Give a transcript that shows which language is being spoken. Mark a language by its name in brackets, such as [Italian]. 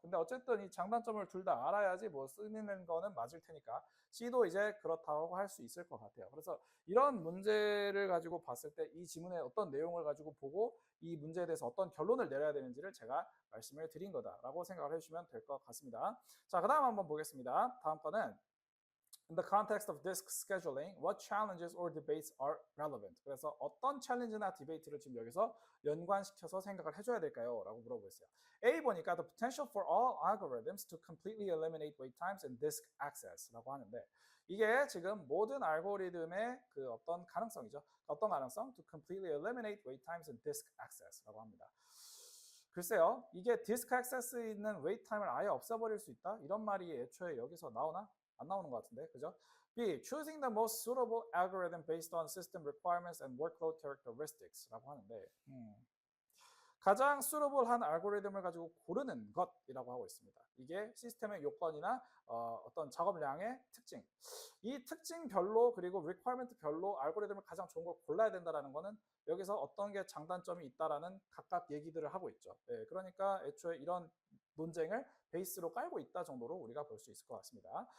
[Korean] 근데 어쨌든 이 장단점을 둘 다 알아야지 뭐 쓰는 거는 맞을 테니까 C도 이제 그렇다고 할 수 있을 것 같아요. 그래서 이런 문제를 가지고 봤을 때 이 지문의 어떤 내용을 가지고 보고 이 문제에 대해서 어떤 결론을 내려야 되는지를 제가 말씀을 드린 거다라고 생각을 해주시면 될 것 같습니다. 자, 그 다음 한번 보겠습니다. 다음 거는 [English] In the context of disk scheduling, what challenges or debates are relevant? [Korean] 그래서 어떤 챌린지나 디베이트를 지금 여기서 연관시켜서 생각을 해줘야 될까요? 라고 물어보고 있어요. A 보니까 [English] the potential for all algorithms to completely eliminate wait times and disk access라고 [Korean] 하는데 이게 지금 모든 알고리즘의 그 어떤 가능성이죠. 어떤 가능성? [English] To completely eliminate wait times and disk access라고 합니다. [Korean] 글쎄요, 이게 디스크 액세스 있는 웨이트 타임을 아예 없애버릴 수 있다? 이런 말이 애초에 여기서 나오나? 안 나오는 것 같은데, 그죠? B. [English] Choosing the most suitable algorithm based on system requirements and workload characteristics라고 [Korean] 하는데 가장 suitable한 알고리즘을 가지고 고르는 것이라고 하고 있습니다. 이게 시스템의 요건이나 어떤 작업량의 특징 이 특징별로 그리고 requirement별로 알고리즘을 가장 좋은 걸 골라야 된다는 거는 여기서 어떤 게 장단점이 있다라는 각각 얘기들을 하고 있죠. 네, 그러니까 애초에 이런 논쟁을 베이스로 깔고 있다 정도로 우리가 볼 수 있을 것 같습니다.